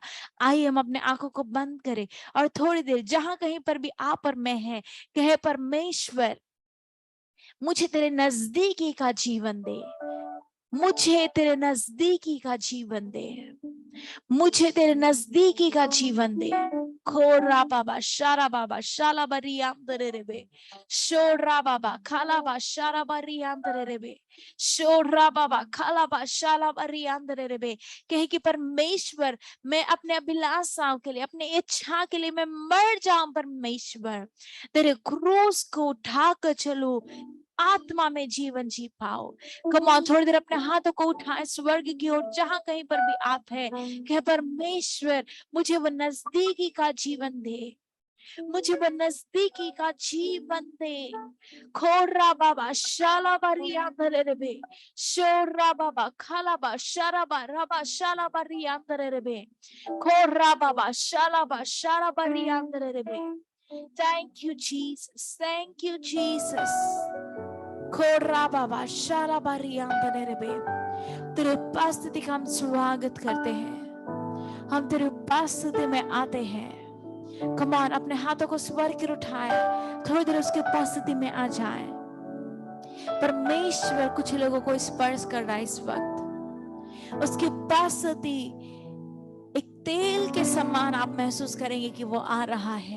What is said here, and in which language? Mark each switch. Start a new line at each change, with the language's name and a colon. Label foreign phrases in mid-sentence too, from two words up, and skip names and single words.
Hindi: आइए हम अपने आंखों को बंद करें और थोड़ी देर जहां कहीं पर भी आप और मैं हैं, कहे परमेश्वर मुझे तेरे नजदीकी का जीवन दे, मुझे तेरे नजदीकी का जीवन दे, मुझे तेरे नजदीकी का जीवन दे। खोरा बाबा शारा बाबा शाला बरी आंतरे रेबे, शोरा बाबा खाला बा शारा बरी आंतरे रेबे, शोरा बाबा खाला बा शाला बरी आंतरे रेबे। कहे कि परमेश्वर मैं अपने अभिलाषाओं के लिए, अपने इच्छा के लिए मैं मर जाऊं, परमेश्वर तेरे क्रूस को उठाकर चलूं, आत्मा में जीवन जी पाओ।
English: come on,
Hindi: थोड़ी देर अपने हाथों को उठाएं स्वर्ग की ओर, जहां कहीं पर भी आप है, कि परमेश्वर मुझे वो नजदीकी का जीवन दे, मुझे वो नजदीकी का जीवन दे। खोरा बाबा शाला बरिया बे, शोरा बाबा खाला बा शारा बा रबा शाला बरिया बे, खोरा बाबा शाला बा शारा बरिया बे।
English: Thank you, Jesus. Thank you, Jesus. खोरा बाबा शाला बरिया बे।
Hindi: तेरे उपस्थिति का हम स्वागत करते हैं, हम तेरे उपस्थिति में आते हैं। कमान अपने हाथों को स्वर्ग की ओर उठाए, थोड़ी देर उसके उपस्थिति में आ जाए। परमेश्वर कुछ लोगों को स्पर्श कर रहा है इस वक्त, उसकी उपस्थिति एक तेल के समान आप महसूस करेंगे कि वो आ रहा है।